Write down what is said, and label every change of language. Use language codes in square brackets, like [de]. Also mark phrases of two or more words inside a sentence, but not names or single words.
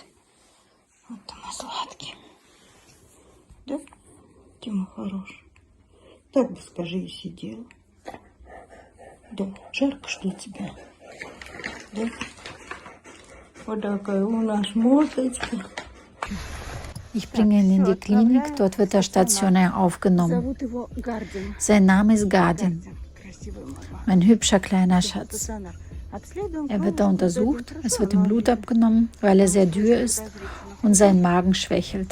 [ru] Вот он и сладкий. Да? Тима хорош. Так бы, скажи, и сидел. Да, жарко, что тебе? Да? Вот такая у нас мордочка. [de] Ich bringe ihn in die Klinik, dort wird er stationär aufgenommen. Sein Name ist Gardin, mein hübscher kleiner Schatz. Er wird da untersucht, es wird ihm Blut abgenommen, weil er sehr dürr ist und sein Magen schwächelt.